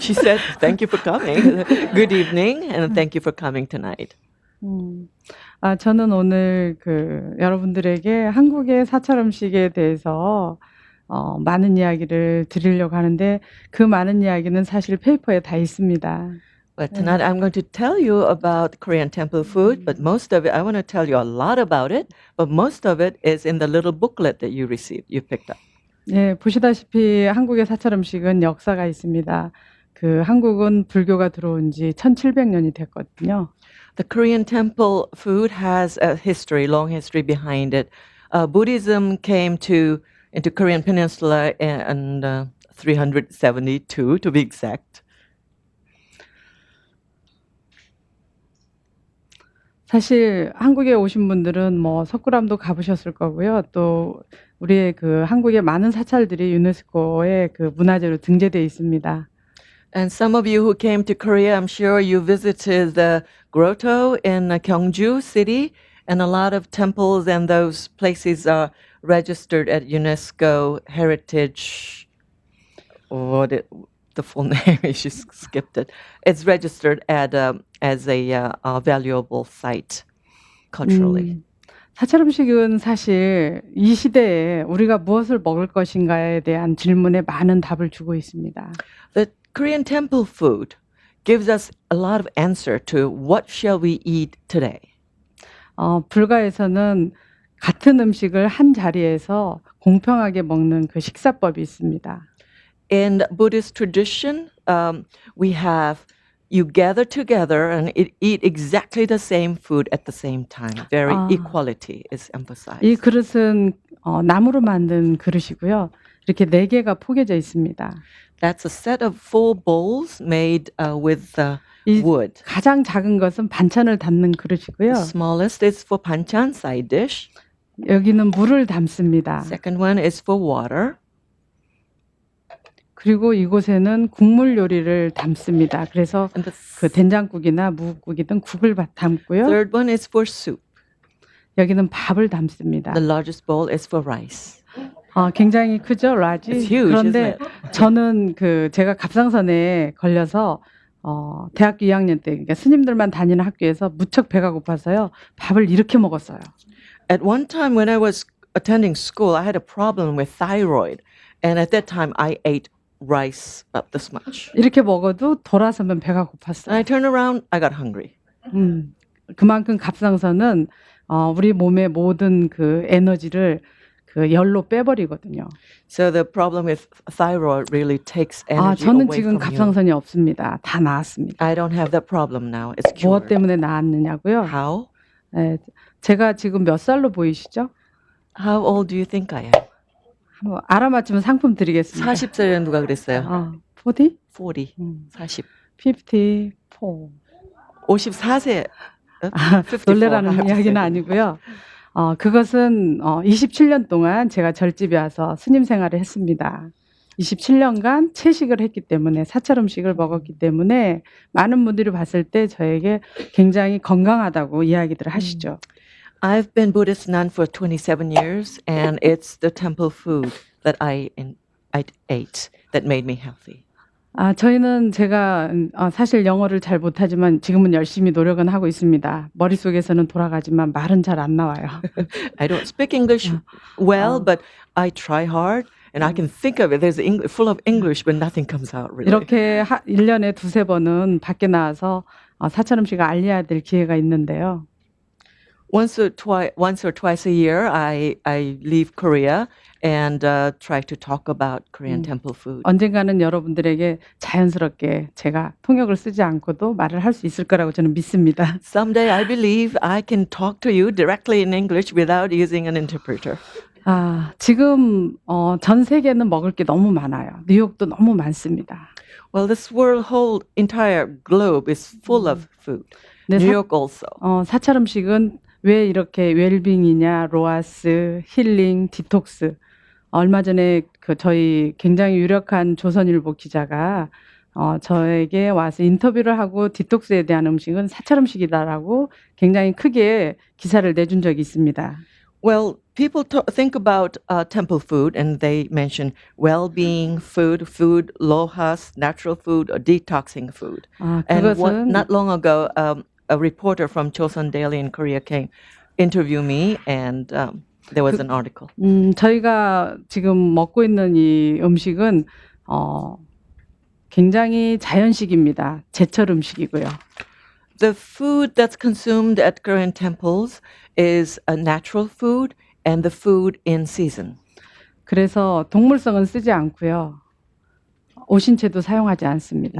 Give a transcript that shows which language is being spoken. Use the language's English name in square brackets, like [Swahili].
[English] She said, "Thank you for coming. Good evening, and thank you for coming tonight." [Korean] 저는 오늘 여러분들에게 한국의 사찰 음식에 대해서 많은 이야기를 드리려고 하는데 그 많은 이야기는 사실 페이퍼에 다 있습니다. [English] But tonight I'm going to tell you about Korean temple food, but most of it, I want to tell you a lot about it, but most of it is in the little booklet that you received, you picked up. [Korean] 네, 보시다시피 한국의 사찰 음식은 역사가 있습니다. 한국은 불교가 들어온 지 1700년이 됐거든요. [English] The Korean temple food has a history, long history behind it. Buddhism came into Korean Peninsula in 372, to be exact. [Korean] 사실 한국에 오신 분들은 뭐 석굴암도 가보셨을 거고요. 또 우리의 한국의 많은 사찰들이 유네스코의 문화재로 등재되어 있습니다. [English] And some of you who came to Korea, I'm sure you visited the grotto in Gyeongju City, and a lot of temples and those places are registered at UNESCO Heritage. The full name? She skipped it. It's registered as a valuable site culturally. [Korean] 사찰 음식은 사실 이 시대에 우리가 무엇을 먹을 것인가에 대한 질문에 많은 답을 주고 있습니다. [English] The Korean temple food gives us a lot of answer to what shall we eat today. [Korean] 불가에서는 같은 음식을 한 자리에서 공평하게 먹는 그 식사법이 있습니다. [English] In Buddhist tradition, we have you gather together and eat exactly the same food at the same time. Very equality is emphasized. [Korean] 이 그릇은 나무로 만든 그릇이고요. 이렇게 4개가 포개져 있습니다. [English] That's a set of full bowls made with wood. [Korean] 가장 작은 것은 반찬을 담는 그릇이고요. [English] The smallest is for banchan, side dish. [Korean] 여기는 물을 담습니다. [English] Second one is for water. [Korean] 그리고 이곳에는 국물 요리를 담습니다. 그래서 된장국이나 무국이든 국을 담고요. [English] Third one is for soup. [Korean] 여기는 밥을 담습니다. [English] The largest bowl is for rice. [Korean] 굉장히 크죠, 라지. [English] It's huge, [Korean] 그런데 [English] isn't it? [Korean] 저는 제가 갑상선에 걸려서 대학교 2학년 때 그러니까 스님들만 다니는 학교에서 무척 배가 고파서요. 밥을 이렇게 먹었어요. [English] At one time when I was attending school, I had a problem with thyroid, and at that time I ate rice about this much. [Korean] 이렇게 먹어도 돌아서면 배가 [English] And [Korean] 고팠어요. [English] I turned around, I got hungry. [Korean] 그만큼 갑상선은 우리 몸의 모든 에너지를 열로 빼버리거든요. [English] So the problem with thyroid really takes energy [Korean] 저는 [English] away [Korean] 지금 [English] from you. [Korean] 갑상선이 없습니다. 다 나았습니다. [English] I don't have that problem now. It's [Korean] 무엇 [English] cured. [Korean] 때문에 나았느냐고요? [English] How? [Korean] 제가 지금 몇 살로 보이시죠? [English] How old do you think I am? [Korean] 한번 알아맞히면 상품 드리겠습니다. 40세는 누가 그랬어요? 40? 40. 40. 54. 54세. 놀래라는 이야기는 아니고요. 그것은 27년 동안 제가 절집에 와서 스님 생활을 했습니다. 27년간 채식을 했기 때문에 사찰 음식을 먹었기 때문에 많은 분들이 봤을 때 저에게 굉장히 건강하다고 이야기들을 하시죠. [English] I've been Buddhist nun for 27 years, and it's the temple food that I ate that made me healthy. [Korean] 저희는 제가 사실 영어를 잘 못하지만 지금은 열심히 노력은 하고 있습니다. 머릿속에서는 돌아가지만 말은 잘 안 나와요. [English] I don't speak English well, but I try hard, and I can think of it. There's full of English, but nothing comes out really. [Korean] 이렇게 1년에 2-3번은 밖에 나와서 사찰 음식을 알려야 될 기회가 있는데요. [English] Once or twice a year, I leave Korea and try to talk about Korean temple food. [Korean] 언젠가는 여러분들에게 자연스럽게 제가 통역을 쓰지 않고도 말을 할 수 있을 거라고 저는 믿습니다. [English] Someday I believe I can talk to you directly in English without using an interpreter. [Korean] 지금 전 세계는 먹을 게 너무 많아요. 뉴욕도 너무 많습니다. [English] Well, this whole entire globe is full of food. [Korean] 네, [English] New York also. [Korean] 사찰 음식은 왜 이렇게 웰빙이냐, 로아스, 힐링, 디톡스. 얼마 전에 저희 굉장히 유력한 조선일보 기자가 저에게 와서 인터뷰를 하고 디톡스에 대한 음식은 사찰 음식이다라고 굉장히 크게 기사를 내준 적이 있습니다. [English] Well, people think about temple food and they mention well-being food, food, lohas, natural food, or detoxing food. And [Korean] 그것은 [English] not long ago, a reporter from Chosun Daily in Korea came interview me, and there was an article. [Korean] 저희가 지금 먹고 있는 이 음식은 굉장히 자연식입니다. 제철 음식이고요. [English] The food that's consumed at Korean temples is a natural food and the food in season. [Korean] 그래서 동물성은 쓰지 않고요. 오신채도 사용하지 않습니다.